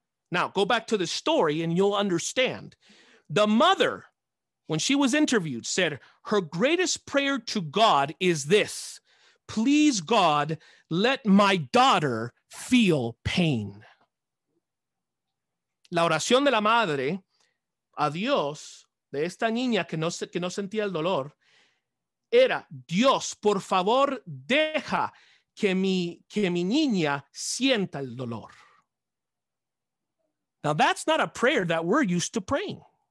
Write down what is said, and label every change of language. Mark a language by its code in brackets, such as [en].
[en] Now, go back to the story and you'll understand. The mother, when she was interviewed, said her greatest prayer to God is this: please, God, let my daughter feel pain. [es] La oración de la madre a Dios de esta niña que no sentía el dolor era: Dios, por favor, deja que mi niña sienta el dolor. [en] Now, that's not a prayer that we're used to praying.